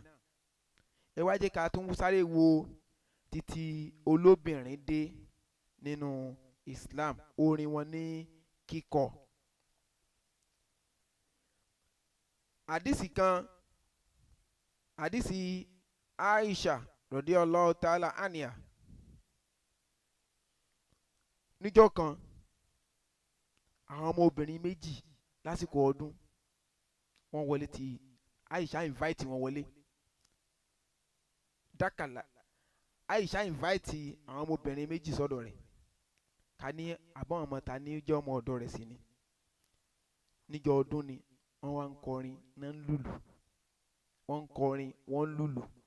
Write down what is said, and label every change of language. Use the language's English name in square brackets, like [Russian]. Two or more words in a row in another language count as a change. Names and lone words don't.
[Yoruba] Ẹ wá jẹ́ ká tún sáré wo títí olóbìnrin dé nínú Islam orin wọn ní kíkọ. Àdìsí kan àdìsí Aisha [Arabic] رضي الله تعالى عنها [Yoruba] níjọ́ kan àwọn ọmọ obìnrin méjì lásìkò ọdún wọ́n wọlé tí Aisha invite wọn wọlé dákàlà Aisha invite àwọn ọmọbìnrin méjì sọ́dọ̀ rẹ̀ ká ní àbọ̀n ọmọ ta ní jẹ́ ọmọ ọ̀dọ̀ rẹ̀ sí ni níjọ́ ọdún ni wọ́n wá ń kọrin náà ń lùlù wọ́n ń kọrin wọ́n ń lùlù.